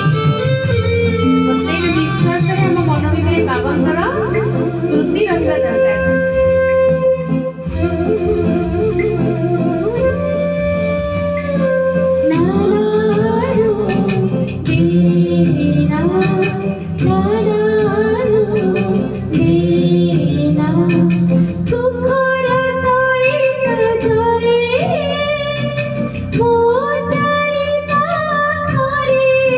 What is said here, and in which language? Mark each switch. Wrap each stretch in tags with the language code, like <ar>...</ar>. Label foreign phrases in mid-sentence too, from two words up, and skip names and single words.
<or>ପ୍ରତ୍ୟେକ ବିଶ୍ୱାସରେ ଆମ ମନ ଭିତରେ ବାବାଙ୍କର ସ୍ମୃତି ରହିବା ଦରକାର। ନାରାୟଣ ଦୀନା ନାରାୟଣ ଦୀନା ସୁଖର ସହିତ ଜଡ଼େ ମୋ ଚାରି ପାଖରେ</or>